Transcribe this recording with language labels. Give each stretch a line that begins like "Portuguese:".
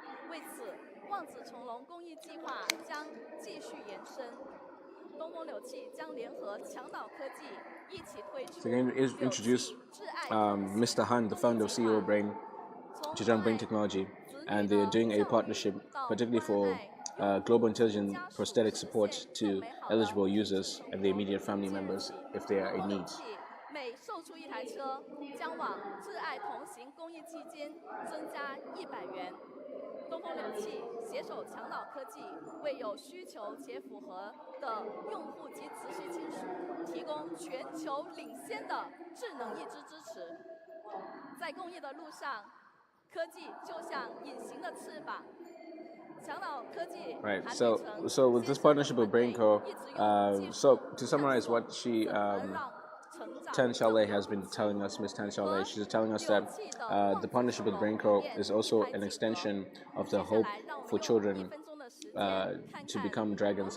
Chinese: 为此，望子成龙公益计划将继续延伸。东风柳汽将联合强岛科技一起推出。
English: So we're going to introduce Mr. Han, the founder of CEO of Brain. Zhejiang Brain Technology, and they are doing a partnership, particularly for global intelligent prosthetic support to eligible users and their immediate family members if they are in need.
Chinese: 每售出一台车，将往挚爱同行公益基金增加100元。东风柳汽携手强脑科技，为有需求且符合的用户及直系亲属提供全球领先的智能义肢支持。在公益的路上，科技就像隐形的翅膀。
English: Right. So with this partnership with BrainCo, so to summarize what Tan Xiaolei has been telling us, Miss Tan Xiaolei, she's telling us that the partnership with BrainCo is also an extension of the hope for children to become dragons.